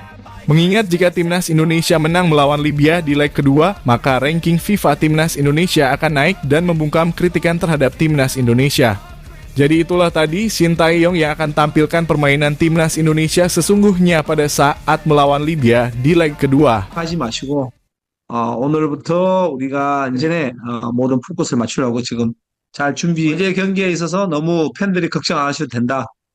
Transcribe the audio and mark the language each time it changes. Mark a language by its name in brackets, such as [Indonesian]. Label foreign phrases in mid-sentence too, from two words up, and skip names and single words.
[Indonesian] Mengingat jika timnas Indonesia menang melawan Libya di leg kedua, maka ranking FIFA timnas Indonesia akan naik dan membungkam kritikan terhadap timnas Indonesia. Jadi itulah tadi Sintayong yang akan tampilkan permainan timnas Indonesia sesungguhnya pada saat melawan Libya di leg kedua. [Korean] 하지 마시고 오늘부터 우리가 이제 모든 포커스를 맞추려고 지금 잘 준비. 이제 경기에 있어서 너무 팬들이 걱정 안 하셔도 된다.